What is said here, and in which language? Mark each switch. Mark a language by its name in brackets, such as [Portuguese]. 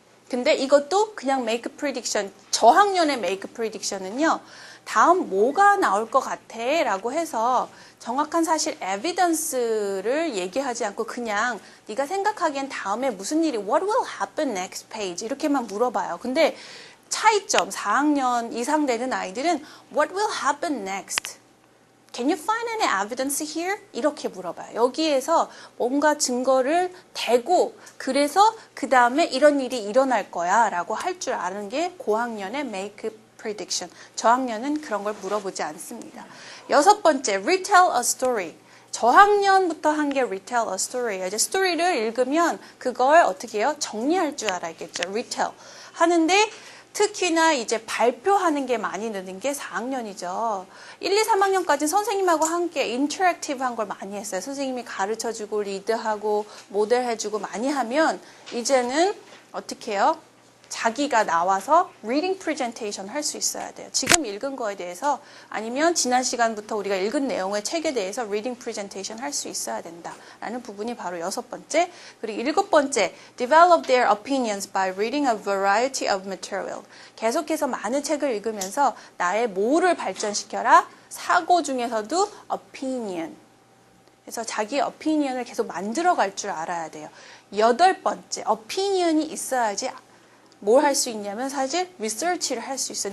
[Korean] 근데 이것도 그냥 make prediction, 저학년의 make prediction은요, 다음 뭐가 나올 것 같아 라고 해서 정확한 사실 에비던스를 얘기하지 않고 그냥 네가 생각하기엔 다음에 무슨 일이 [English] what will happen next page [Korean] 이렇게만 물어봐요. 근데 차이점, 4학년 이상 되는 아이들은 [English] what will happen next? Can you find any evidence here? [Korean] 이렇게 물어봐요. 여기에서 뭔가 증거를 대고 그래서 그 다음에 이런 일이 일어날 거야 라고 할 줄 아는 게 고학년의 make prediction. 저학년은 그런 걸 물어보지 않습니다. 여섯 번째, [English] retell a story. [Korean] 저학년부터 한 게 retell a story예요. 이제 스토리를 읽으면 그걸 어떻게 해요? 정리할 줄 알아야겠죠. retell. 하는데 특히나 이제 발표하는 게 많이 느는 게 4학년이죠. 1, 2, 3학년까지는 선생님하고 함께 인터랙티브한 걸 많이 했어요. 선생님이 가르쳐주고 리드하고 모델해주고 많이 하면 이제는 어떻게 해요? 자기가 나와서 reading presentation 할 수 있어야 돼요. 지금 읽은 거에 대해서 아니면 지난 시간부터 우리가 읽은 내용의 책에 대해서 reading presentation 할 수 있어야 된다라는 부분이 바로 여섯 번째. 그리고 일곱 번째, [English] develop their opinions by reading a variety of material. [Korean] 계속해서 많은 책을 읽으면서 나의 뭐를 발전시켜라? 사고 중에서도 opinion. 그래서 자기의 opinion을 계속 만들어갈 줄 알아야 돼요. 여덟 번째, opinion이 있어야지 뭘 할 수 있냐면 사실 리서치를 할 수 있어요.